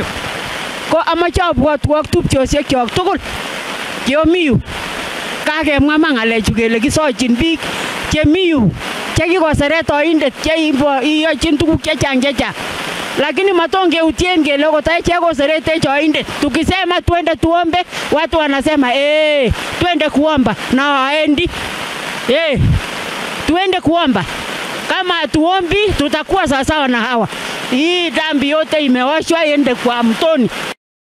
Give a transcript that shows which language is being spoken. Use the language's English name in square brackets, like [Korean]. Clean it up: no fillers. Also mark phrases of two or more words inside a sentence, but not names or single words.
[Kalenjin] Ko amache abwotwok tupchosiekyok tugul cheomi yu. Kakemwa ma ng'alechu kele kisochin biik chemi yu chekikoseret oindet cheiyochin tuguk chechang. lakini matongeutien kele kotache koserete choinde. [Swahili] Tukisema twende tuombe, watu wanasema twende kuomba na waendi. Twende kuomba. Kama hatuombi tutakuwa sawasawa na hawa. Hii dhambi yote imeoshwa iende kwa mtoni.